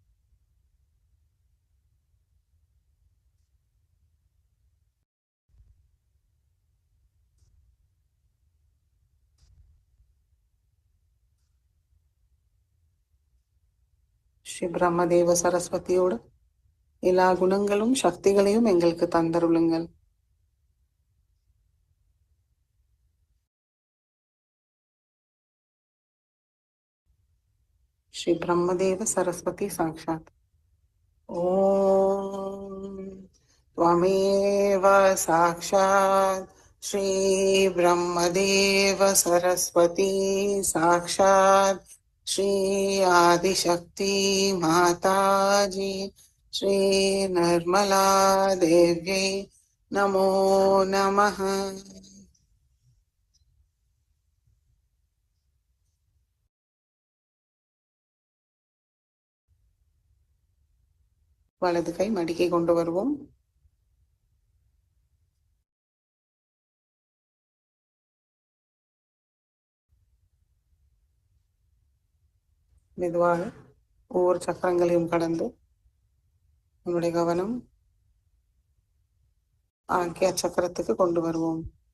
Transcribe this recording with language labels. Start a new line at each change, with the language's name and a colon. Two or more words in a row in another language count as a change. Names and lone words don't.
Tamil: ஸ்ரீ பிரம்மதேவ சரஸ்வதியோடு எல்லா குணங்களும் சக்திகளையும் எங்களுக்கு தந்தருளுங்கள். ஸ்ரீ பிரம்மதேவ சரஸ்வதி சாக்ஷாத்.
Sanskrit: ஓம் त्वमेव साक्षात् श्री ब्रह्मदेव सरस्वती साक्षात् श्री आदिशक्ति माताजी श्री निर्मला देव्यै नमो नमः.
Tamil: வலது கை மடிக்கை கொண்டு வருவோம். மெதுவாக ஒவ்வொரு சக்கரங்களையும் கடந்து நம்முடைய கவனம் ஆக்கிய சக்கரத்துக்கு கொண்டு வருவோம்.